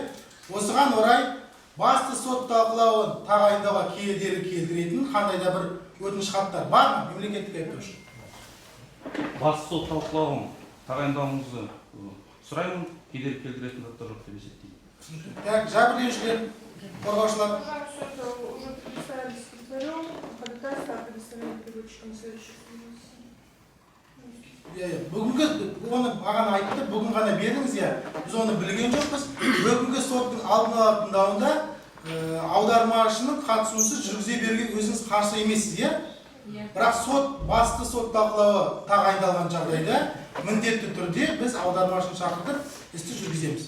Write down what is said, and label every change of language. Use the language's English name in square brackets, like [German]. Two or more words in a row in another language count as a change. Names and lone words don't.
[Kazakh] Осыған орай басты сот талқылауын тағайындауға кедергі келтіретін қандай да бір өтініш хаттар бар ма, мемлекеттік айыптаушы? Басты сот талқылауын тағайындауыңызды сұраймын, кедергі келтіретін заттар жоқ деп есептеймін. Так, жәбірленушілер, қорғаушылар. [Russian] Уже предоставили секретарю, ходатайство о предоставлении переводчикам следующих. [Kazakh] Бүгінгі, оны ағана айтты, бүгін ғана бердіңіз, біз оны білген жоқпыз. Бүгінгі соттың алдын ала тыңдауында аудармашының қатысуынсыз жүргізе берген өзіңіз қарсы емессіз, бірақ сот, басты сот талқылауы тағайындалған жағдайда міндетті түрде біз аудармашыны шақыртып істі жүргіземіз.